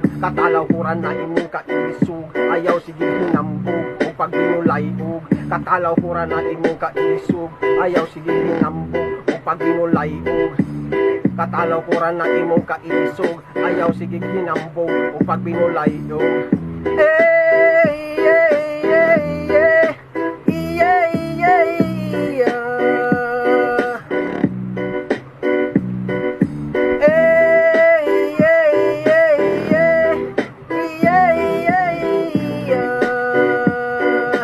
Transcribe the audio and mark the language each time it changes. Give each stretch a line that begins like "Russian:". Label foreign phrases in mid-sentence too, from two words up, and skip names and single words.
Cebuano: Katalaw pura na imong kaisog, ayaw sige hinambog, o pag binulay ug. Katalaw pura na imong kaisog, ayaw sige hinambog, o pag binulay ug. Katalaw pura na imong kaisog, ayaw sige hinambog, o pag binulay ug.
English: Hey, yeah, yeah, yeah, yeah, yeah, yeah. Hey, yeah, yeah, yeah, yeah, yeah, yeah.